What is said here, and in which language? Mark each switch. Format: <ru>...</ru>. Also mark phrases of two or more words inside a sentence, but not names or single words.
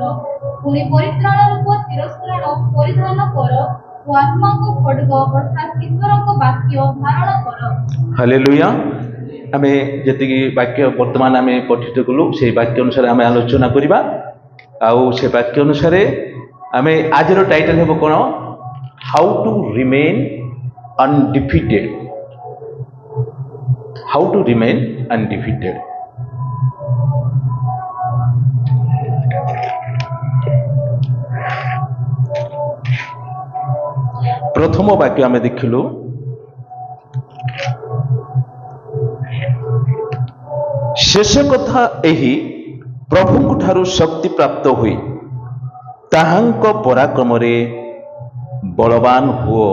<or>ପୁଣି ପରିତ୍ରାଣ ରୂପ ଶିରସ୍ତ୍ରାଣ ପରିଧାନ କର ଓ ଆତ୍ମାଙ୍କ ଖଡ୍ଗ ଅର୍ଥାତ୍ ଈଶ୍ୱରଙ୍କ ବାକ୍ୟ ଧାରଣ କର। ହାଲେଲୁୟା। ଆମେ ଯେତିକି ବାକ୍ୟ ବର୍ତ୍ତମାନ ଆମେ ପଠିତ କଲୁ, ସେଇ ବାକ୍ୟ ଅନୁସାରେ ଆମେ ଆଲୋଚନା କରିବା। ଆଉ ସେ ବାକ୍ୟ ଅନୁସାରେ ଆମେ ଆଜିର ଟାଇଟଲ ହେବ କ'ଣ?</or> <en>how to remain undefeated. How to remain undefeated.</en> <or>ପ୍ରଥମ ବାକ୍ୟ ଆମେ ଦେଖିଲୁ, ଶେଷ କଥା ଏହି, ପ୍ରଭୁଙ୍କ ଠାରୁ ଶକ୍ତି ପ୍ରାପ୍ତ ହୋଇ ତାହାଙ୍କ ପରାକ୍ରମରେ ବଳବାନ ହୁଅ।</or>